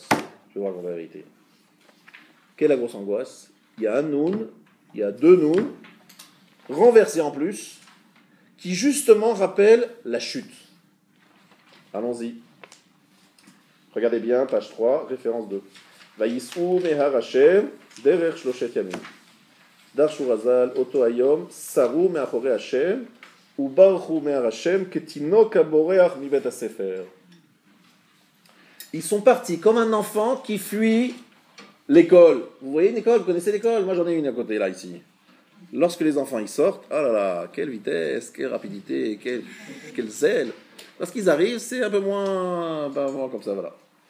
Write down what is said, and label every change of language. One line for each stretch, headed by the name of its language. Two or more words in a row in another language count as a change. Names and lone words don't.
French: Je vais voir la vérité. Quelle est la grosse angoisse? Il y a un noun, il y a deux nouns, renversés en plus, qui justement rappellent la chute. Allons-y. Regardez bien, page 3, référence 2.
Hebrew: ויסעו מהר השם דרך שלשת ימים. דרשו רז"ל אותו היום סרו מאחרי השם וברחו מהר השם כתינוק הבורח מבית הספר.
French: Ils sont partis comme un enfant qui fuit l'école. Vous voyez une école? Vous connaissez l'école? Moi j'en ai une à côté là, ici. Lorsque les enfants ils sortent, oh là là, quelle vitesse, quelle rapidité, quel zèle. Lorsqu'ils arrivent, c'est un peu moins comme ça, voilà.